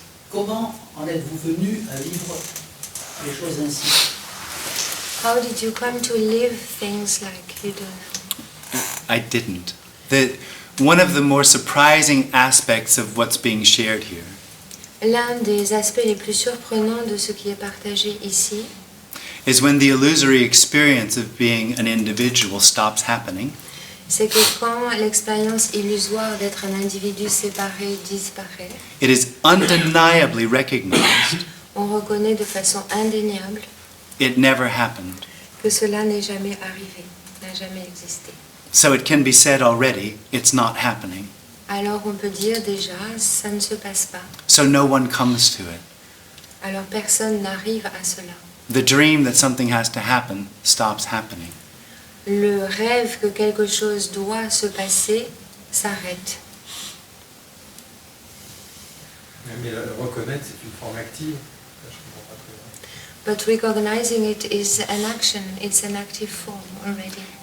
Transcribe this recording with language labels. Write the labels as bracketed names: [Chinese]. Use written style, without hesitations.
[French] Comment en êtes-vous venu à vivre les choses ainsi? [English] How did you come to live things like you do now? I didn't. One of the more surprising aspects of what's being shared here [French] L'un des aspects les plus surprenants de ce qui est partagé ici, [English] is when the illusory experience of being an individual stops happening, [French] c'est que quand l'expérience illusoire d'être un individu séparé disparaît, [English] it is undeniably recognized [French] on reconnaît de façon indéniable [English] it never happened. [French] que cela n'est jamais arrivé, n'a jamais existé. [English] So it can be said already, it's not happening. [French] Alors on peut dire déjà, ça ne se passe pas. [English] So no one comes to it. [French] Alors personne n'arrive à cela. [English] The dream that something has to happen stops happening. [French] Le rêve que quelque chose doit se passer s'arrête. Mais le reconnaître, c'est une forme active. Je comprends pas très bien. [English] But recognizing it is an action, it's an active form already.